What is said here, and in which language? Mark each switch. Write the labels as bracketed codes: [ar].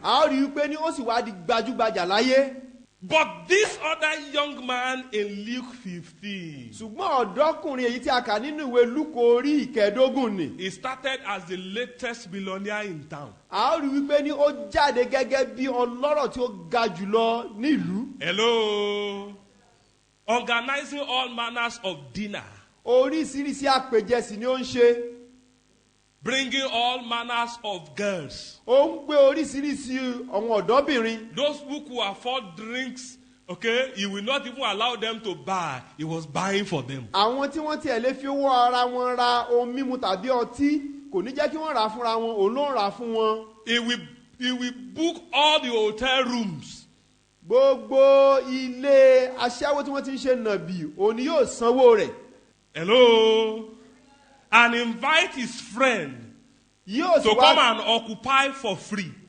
[yo] A ó rí wípé ní ó sì wá di gbajúgbajà láyé. [en] But this other young man in Luke 15, [yo] ṣùgbọ́n ọ̀dọ́kùnrin èyí tí a kà nínú ìwé Lúùkù orí ìkẹẹ̀dógún ni. [en] he started as the latest billionaire in town. [yo] a ó rí wípé ní ó jáde gẹ́gẹ́ bí ọlọ́rọ̀ tí ó ga jùlọ nílùú. [en] Hello. Organizing all manners of dinner. [yo] Oríṣiríṣi àpèjẹsì ni ó ń ṣe. [en] Bringing all manners of girls. [yo] Ó ń gbé oríṣiríṣi àwọn ọ̀dọ́bìnrin. [en] Those who could afford drinks, okay, he will not even allow them to buy. He was buying for them. [yo] Àwọn tí wọ́n tiẹ̀ lè fi owó ara wọn ra ohun mímu tàbí ọtí kò ní jẹ́ kí wọ́n rà á fúnra wọn, òun ló ń rà á fún wọn. [en] He will book all the hotel rooms. [yo] Gbogbo ilé aṣẹ́wó tí wọ́n ti ń ṣe nàbì òun ni yóò sanwó rẹ̀. [en] Hello. And invite his friend [yo] Yóò sì [en] to come [yo] wá [en] and occupy for free.